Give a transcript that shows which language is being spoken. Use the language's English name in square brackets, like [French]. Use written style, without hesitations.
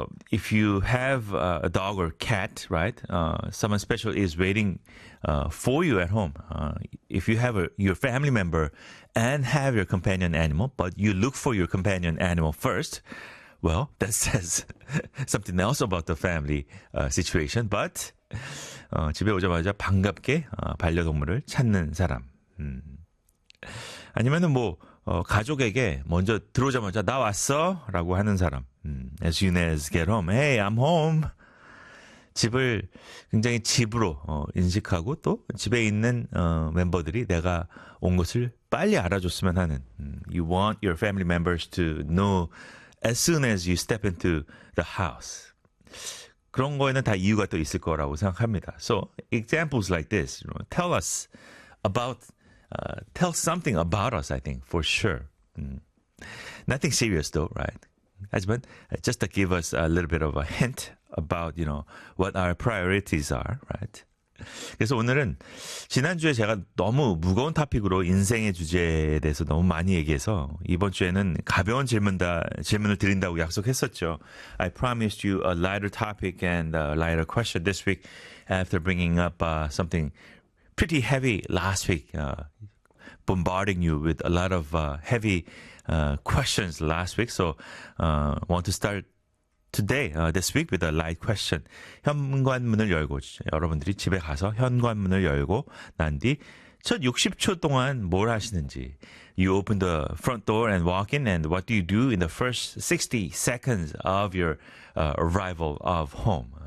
[English] If you have a dog or cat, right? Someone special is waiting for you at home. If you have your family member and have your companion animal, but you look for your companion animal first, well, that says something else about the family situation. But [Korean] 집에 오자마자 반갑게 반려동물을 찾는 사람. 아니면은 가족에게 먼저 들어오자마자 나 왔어라고 하는 사람. [English] As soon as get home, hey, I'm home. [Korean] 집을 굉장히 집으로 인식하고 또 집에 있는 멤버들이 내가 온 것을 빨리 알아줬으면 하는. [English] You want your family members to know as soon as you step into the house. [Korean] 그런 거에는 다 이유가 또 있을 거라고 생각합니다. [English] So examples like this, you know, tell us about tell something about us, I think, for sure. Nothing serious, though, right? [Korean] 하지만 [English] just to give us a little bit of a hint about, you know, what our priorities are, right? [Korean] 그래서 오늘은 지난주에 제가 너무 무거운 토픽으로 인생의 주제에 대해서 너무 많이 얘기해서 이번 주에는 가벼운 질문을 드린다고 약속했었죠. [English] I promised you a lighter topic and a lighter question this week after bringing up something pretty heavy last week, bombarding you with a lot of heavy questions last week. So, want to start today, this week with a light question. [Korean] 현관문을 열고, 여러분들이 집에 가서 현관문을 열고 난뒤첫 60초 동안 뭘 하시는지. [English] You open the front door and walk in, and what do you do in the first 60 seconds of your arrival of home?